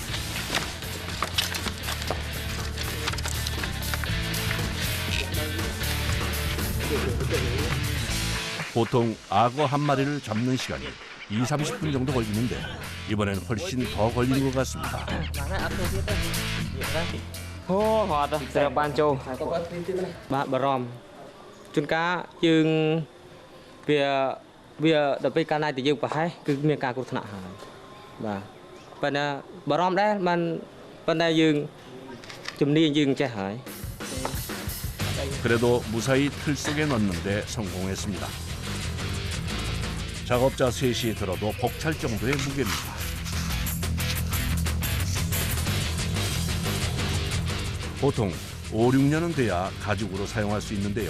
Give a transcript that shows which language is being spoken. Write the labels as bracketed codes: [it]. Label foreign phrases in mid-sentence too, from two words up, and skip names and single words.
[ko] 보통 악어 한 마리를 잡는 시간이 20-30분 정도 걸리는데 이번엔 훨씬 더 걸리는 것 같습니다. [km] អូហត់ទៅបានចូលបាទបារម្ភជួនកាលយើងវាដល់ពេលកាលណាតែយើងប្រហែសគឺមានការគ្រោះថ្នាក់ហើយបាទប៉ុន្តែបារម្ភដែរมันប៉ុន្តែយើងជំនាញយើងចេះហើយ [ko] 그래도 무사히 틀 속에 넣는데 성공했습니다. 작업자 셋이 들어도 벅찰 정도의 무게입니다. 보통 5-6년은 돼야 가죽으로 사용할 수 있는데요.